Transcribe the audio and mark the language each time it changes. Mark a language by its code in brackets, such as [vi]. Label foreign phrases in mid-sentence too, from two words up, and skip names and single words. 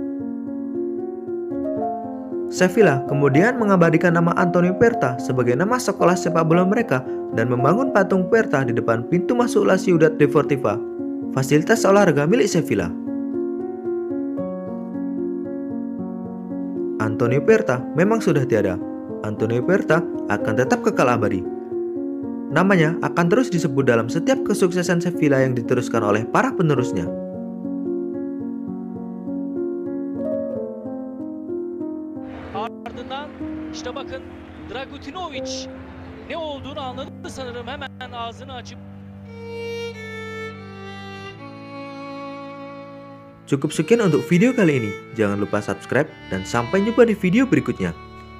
[id] Sevilla kemudian mengabadikan nama Antonio Puerta sebagai nama sekolah sepak bola mereka dan membangun patung Puerta di depan pintu masuk La Ciudad Deportiva, fasilitas olahraga milik Sevilla. Antonio Puerta memang sudah tiada. Antonio Puerta akan tetap kekal abadi. Namanya akan terus disebut dalam setiap kesuksesan Sevilla yang diteruskan oleh para penerusnya. [tr] Ardından işte bakın Dragutinovic ne olduğunu anladı sanırım, hemen ağzını açıp. [id] Cukup sekian untuk video kali ini. Jangan lupa subscribe dan sampai jumpa di video berikutnya.